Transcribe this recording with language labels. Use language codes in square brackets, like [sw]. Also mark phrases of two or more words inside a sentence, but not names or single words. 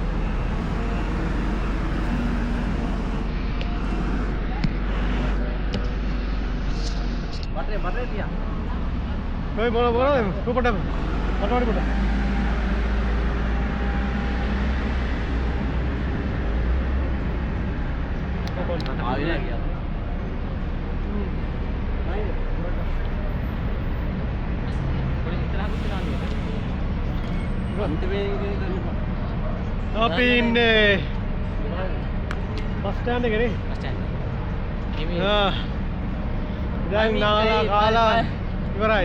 [id] Baterai dia. Hey, bola, tu pada, pada. Ayo lagi. [si] අපි ඉන්නේ [en] bus stand [si] එකේ නේ. [en] Bus stand. [si] දැන් නාලා කාලා ඉවරයි.